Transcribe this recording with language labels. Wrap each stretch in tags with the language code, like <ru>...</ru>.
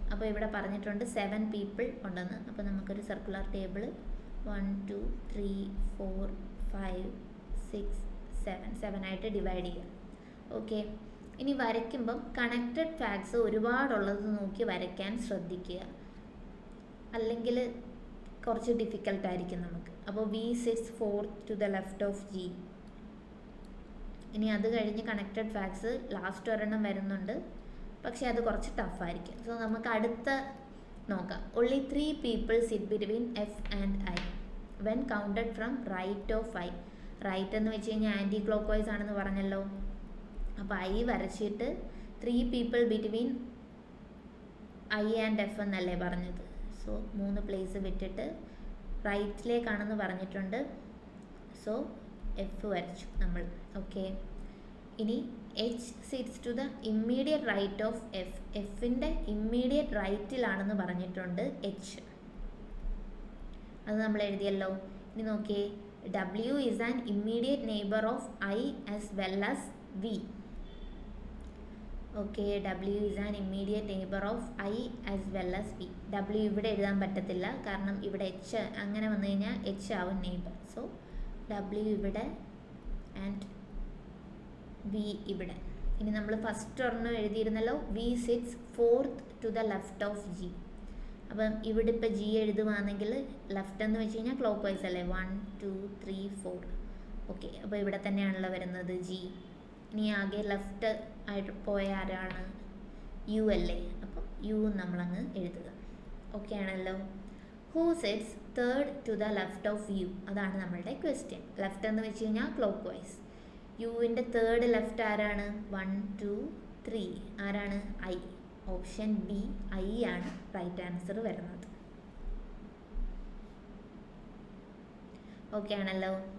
<ml>അപ്പോൾ ഇവിടെ പറഞ്ഞിട്ടുണ്ട്</ml> <en>7 people</en> <ml>ഉണ്ടെന്ന്. അപ്പോൾ നമുക്കൊരു സർക്കുലർ ടേബിൾ 1 2 3 4 5 6 7 ആയിട്ട് ഡിവൈഡ് ചെയ്യുക. ഓക്കെ, ഇനി വരയ്ക്കുമ്പം കണക്റ്റഡ് ഫാക്ട്സ് ഒരുപാടുള്ളത് നോക്കി വരയ്ക്കാൻ ശ്രദ്ധിക്കുക, അല്ലെങ്കിൽ കുറച്ച് ഡിഫിക്കൽട്ടായിരിക്കും നമുക്ക്.</ml> <en>അപ്പോൾ V sits 4th to the left of G.</en> <ml>ഇനി അത് കഴിഞ്ഞ് കണക്റ്റഡ് ഫാക്ട്സ് ലാസ്റ്റ് ഒരെണ്ണം വരുന്നുണ്ട്, പക്ഷേ അത് കുറച്ച് ടഫായിരിക്കും. സോ നമുക്ക് അടുത്ത നോക്കാം.</ml> <en>only 3 people sit between F and I when counted from right of I.</en> <ml>Right എന്ന് വെച്ച് കഴിഞ്ഞാൽ ആൻറ്റി ക്ലോക്ക് വൈസ് ആണെന്ന് പറഞ്ഞല്ലോ. അപ്പോൾ I വരച്ചിട്ട്</ml> <en>3 people between I and F</en> <ml>എന്നല്ലേ പറഞ്ഞത്. സോ 3 പ്ലേസ് വിട്ടിട്ട് റൈറ്റിലേക്കാണെന്ന് പറഞ്ഞിട്ടുണ്ട്. സോ F വരച്ചു നമ്മൾ. ഓക്കെ, ഇനി</ml> <en>H sits to the immediate right of F.</en> <ml>എഫിൻ്റെ ഇമ്മീഡിയറ്റ് റൈറ്റിലാണെന്ന് പറഞ്ഞിട്ടുണ്ട് H. അത് നമ്മൾ എഴുതിയല്ലോ. ഇനി നോക്കിയേ,</ml> <en>W is an immediate neighbor of I as well as V. Okay, W is an immediate neighbor of I as well as V.</en> <ml>W ഇവിടെ എഴുതാൻ പറ്റത്തില്ല, കാരണം ഇവിടെ H അങ്ങനെ വന്നു കഴിഞ്ഞാൽ H ആവും നെയ്ബർ. സോ W ഇവിടെ ആൻഡ് V ഇവിടെ. ഇനി നമ്മൾ ഫസ്റ്റ് ഒരെണ്ണം എഴുതിയിരുന്നല്ലോ,</ml> <en>V sits 4th to the left of G.</en> <ml>അപ്പം ഇവിടെ ഇപ്പോൾ G എഴുതുവാണെങ്കിൽ ലെഫ്റ്റ് എന്ന് വെച്ച് കഴിഞ്ഞാൽ ക്ലോക്ക് വൈസ് അല്ലേ, 1 2 3 4. ഓക്കെ, അപ്പോൾ ഇവിടെ തന്നെയാണല്ലോ വരുന്നത് G. ഇനി ആകെ ലെഫ്റ്റ് ആയിട്ട് പോയ ആരാണ്? U അല്ലേ. അപ്പം U നമ്മളങ്ങ് എഴുതുക. ഓക്കെ ആണല്ലോ.</ml> <en>Who sits 3rd to the left of U?</en> <ml>അതാണ് നമ്മളുടെ ക്വസ്റ്റ്യൻ. ലെഫ്റ്റ് എന്ന് വെച്ച് കഴിഞ്ഞാൽ ക്ലോക്ക് വൈസ്. യുവിൻ്റെ 3rd ലെഫ്റ്റ് ആരാണ്? 1 2 3. ആരാണ്? I. ഓപ്ഷൻ ബി I ആണ് റൈറ്റ് ആൻസർ വരുന്നത്. ഓക്കെ ആണല്ലോ.</ml>